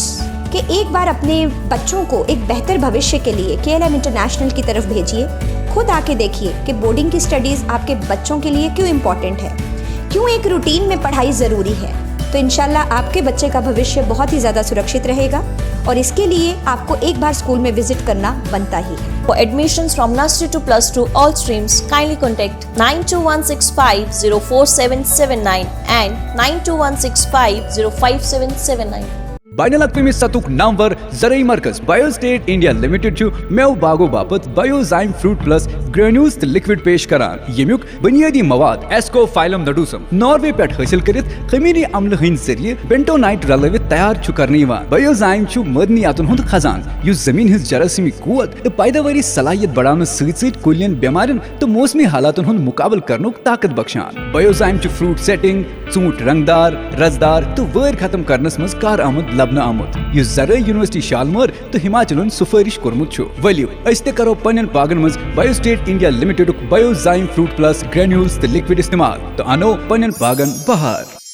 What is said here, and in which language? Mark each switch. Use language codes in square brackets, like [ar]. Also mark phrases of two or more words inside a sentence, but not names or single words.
[ur] کہ ایک بار اپنے بچوں کو ایک بہتر بھوشیہ کے لیے KLM انٹرنیشنل کی طرف بھیجیے. خود آ کے دیکھیے کہ بورڈنگ کی اسٹڈیز آپ کے بچوں کے لیے کیوں امپورٹنٹ ہے, کیوں ایک روٹین میں پڑھائی ضروری ہے. تو انشاءاللہ آپ کے بچے کا بھوشیہ بہت ہی زیادہ سرکشت رہے گا اور اس کے لیے آپ کو ایک بار اسکول میں وزٹ کرنا بنتا ہی ہے. [en] For admissions from nursery to plus 2 all streams, kindly contact 9216504779 and 9216505779. [ks] بین الاقوامی سطح نامور زرعی مرکز بایو سٹیٹ انڈیا لمیٹڈ میو باغو باپت بایوزائم فروٹ پلس گرینیولز تو لکوڈ پیش کران یمیک بنیادی مواد ایسکو فائلم نڈوسم ناروے پہ حاصل کرت خمیری عمل ہند ذریعے بینٹونائٹ رلوت تیار کرنے بایوزائم معدنیاتن ہند خزان اس زمین ہز جراثیمی قوت تو پیداواری صلاحیت بڑھانے ست کلین بیمارن تو موسمی حالاتن ہند مقابل کرنک طاقت بخشان. بایوزائم [en] fruit setting [ks] ژوٗنٛٹھۍ رنگدار رزدار تو وٲر ختم کرنس مز کار آمد لبنہ آمت یہ زرعی یونیورسٹی شالمور تو ہماچلن سفارش کورمت چھو ولیو اس تہ کرو پنن باغن مز بایو سٹیٹ انڈیا لمیٹڈ بایو زائم فروٹ پلس گرینیولز تو لکوڈ استعمال تو انو پنن باغن بہار.